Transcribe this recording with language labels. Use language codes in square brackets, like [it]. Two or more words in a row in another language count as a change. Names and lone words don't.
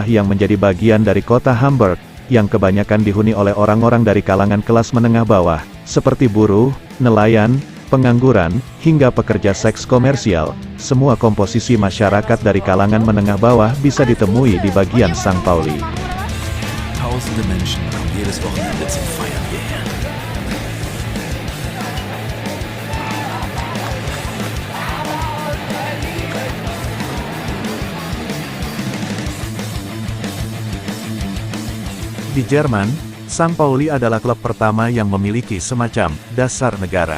[id] yang menjadi bagian dari kota Hamburg, yang kebanyakan dihuni oleh orang-orang dari kalangan kelas menengah bawah, seperti buruh, nelayan, pengangguran, hingga pekerja seks komersial. Semua komposisi masyarakat dari kalangan menengah bawah bisa ditemui di bagian St. Pauli. [de] Tausende Menschen kommen jedes Wochenende zum Feiern hierher. [id] Di Jerman, St. Pauli adalah klub pertama yang memiliki semacam dasar negara.